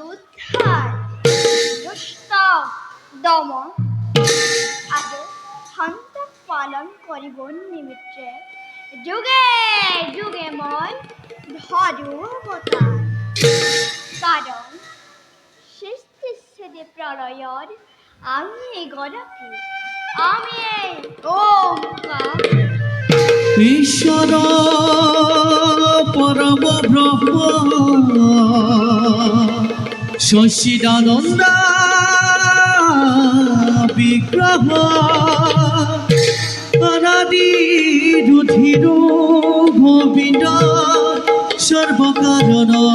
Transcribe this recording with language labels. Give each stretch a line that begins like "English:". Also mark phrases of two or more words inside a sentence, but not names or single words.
Assamese: উদ্ধাৰ দুষ্ট দমন আৰু সন্তক পালন কৰিব নিমিত্তে যুগে যুগে মই ধৰো অৱতাৰ কাৰণ সৃষ্টি স্থিতি প্ৰলয়ৰ আমি গৰাকী আমি ওমকাৰ
Sanskrit: ঈশ্বর পরম ব্রহ্ম সচিদানন্দ বিগ্রহ অনাদি রুধির গোবিন্দ সর্বকারণ